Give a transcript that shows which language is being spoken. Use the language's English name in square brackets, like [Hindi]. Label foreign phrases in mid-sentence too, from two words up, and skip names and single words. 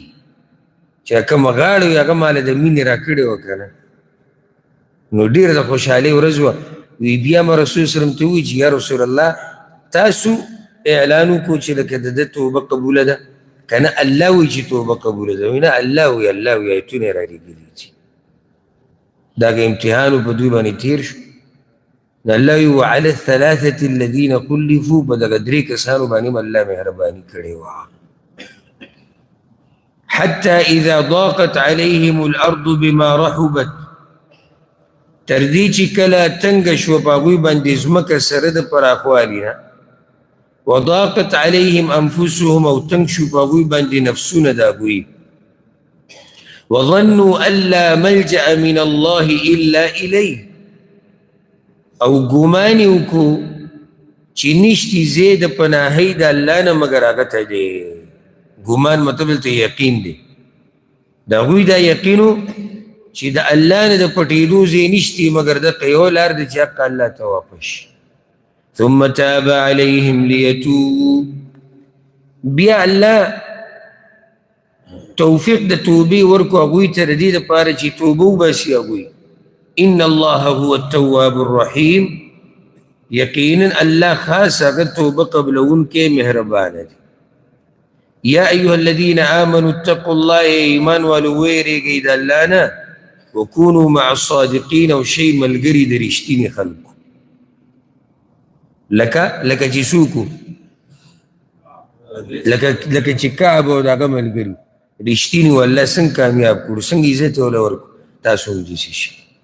[Pashto] چې کومه غاړه وي هغه ماله د مینې راکړې وه که نه نو ډېره د خوشحالۍ ورځ وه وی بیا ما رسول سلم ته ووایي چې [Arabic] یا رسول الله [Pashto] تاسو اعلان وکړو چې لکه د ده توبه قبوله ده که نه الله وایي چې توبه قبوله ده وایي نه الله وایي آیتونه یې رالیږلي دي دا که امتحان په دوی باندې تېر شو نو الله وایي [Arabic] وعلى الثلاثة الذین خلفوا [Pashto] په دغه 3 کسانو باندې هم الله مهرباني کړې وه [Arabic] حتى اذا ضاقت عليهم الارض بما رحبت [Pashto] تر دې چې کله تنګه شوه په هغوی باندې ځمکه سره د پراخوالي نه [Arabic] وضاقت عليهم انفسهم [Pashto] او تنګ شو په هغوی باندې نفسونه د هغوی [Arabic] وظنوا ان لا ملجأ من الله الا الیه [Pashto] او ګمان یې وکړو چې نشتي ځای د پناهۍ د الله نه مګر هغه ته دی ګمان مطلب دلته یقین دی د هغوی دا یقین و چې د الله نه د پټېدو ځای نشتي مګر دغه یو لار دی چې حق الله ته واپس شي [Arabic] ثم تاب عليهم ليتوبوا [Pashto] بیا الله توفیق د توبې ورکو هغوی ته د دې دپاره چې توبه وباسي هغوی [Arabic] ان الله هو التواب الرحیم [Pashto] یقینا الله خاص هغه توبه قبلونکی مهربانه دی [Arabic] یا ایها الذین آمنوا اتقوا الله [Pashto] ایمان والو ویریږئ د الله نه [Arabic] وکونوا مع الصادقین [Pashto] او شئ ملګري د رښتیني خلکو لکه چې څوک لکه چې کعب او د هغه ملګري رښتیني و الله څنګه کامیاب کړو څنګه عزت یې ورکړو تاسو هم داسې شئ